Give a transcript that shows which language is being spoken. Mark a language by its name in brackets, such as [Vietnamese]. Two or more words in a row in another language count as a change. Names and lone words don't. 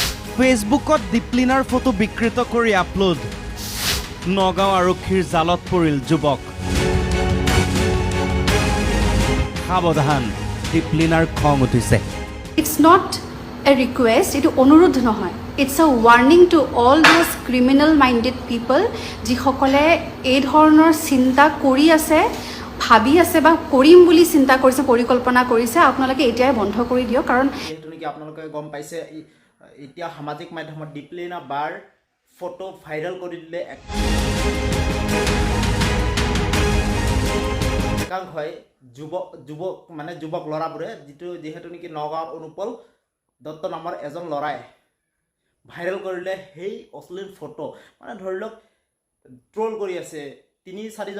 [Assamese] ফেচবুকত দীপলিনাৰ ফটো বিকৃত কৰি আপলোড নগাঁও আৰক্ষীৰ জালত পৰিল যুৱক সাৱধান দীপলিনাৰ খং উঠিছে [English] It's not a request, it is [Assamese] অনুৰোধ নহয়. [English] It's a warning to all those criminal minded people [Assamese] যিসকলে এই ধৰণৰ চিন্তা কৰি আছে ভাবি আছে বা কৰিম বুলি চিন্তা কৰিছে পৰিকল্পনা কৰিছে আপোনালোকে এতিয়াই বন্ধ কৰি দিয়ক কাৰণ যেহেতু নেকি আপোনালোকে গম পাইছে এতিয়া সামাজিক মাধ্যমত দীপলিনা বাৰ ফটো ভাইৰেল কৰি দিলে একাংশ হয় যুৱক ল'ৰাবোৰে যিহেতু নেকি নগাঁৱৰ অনুপল দত্ত নামৰ এজন ল'ৰাই ভাইৰেল কৰিলে সেই অশ্লীল ফটো মানে ধৰি লওক ট্ৰল কৰি আছে ৩-৪জন